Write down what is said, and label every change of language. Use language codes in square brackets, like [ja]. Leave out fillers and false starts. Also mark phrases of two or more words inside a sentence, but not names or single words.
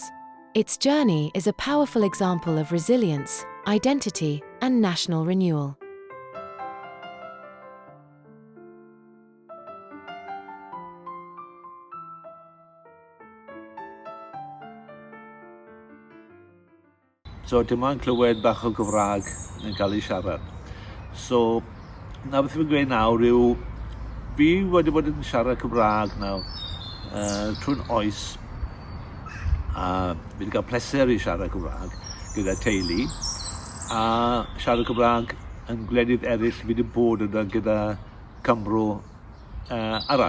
[en] Its journey is a powerful example of resilience, identity, and national renewal. [cy] So dim ond clywed bach o Gymraeg yn cael ei siarad. So, na beth fi'n gweud nawr yw, fi wedi bod yn siarad Cymraeg nawr trwy'n oes, a fi wedi cael pleser i siarad Cymraeg gyda teulu, a siarad Cymraeg yn gwledydd eraill fi wedi bod yna gyda Cymro arall.